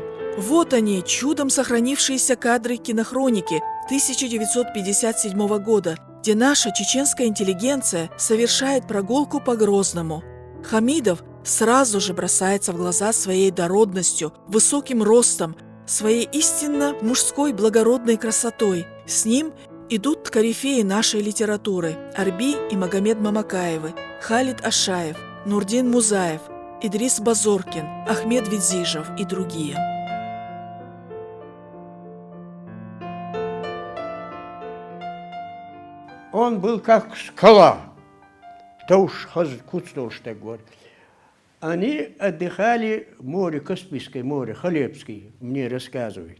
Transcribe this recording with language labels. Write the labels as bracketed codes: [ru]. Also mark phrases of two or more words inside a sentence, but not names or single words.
[ru] Вот они, чудом сохранившиеся кадры кинохроники 1957 года, где наша чеченская интеллигенция совершает прогулку по Грозному. Хамидов сразу же бросается в глаза своей дородностью, высоким ростом, своей истинно мужской благородной красотой. С ним идут корифеи нашей литературы – Арби и Магомед Мамакаевы, Халид Ашаев, Нурдин Музаев, Идрис Базоркин, Ахмед Ведзижев и другие. Он был как скала. Тауш Куцтауш так говорит. Они отдыхали в море, Каспийское море, Халебский, мне рассказывает.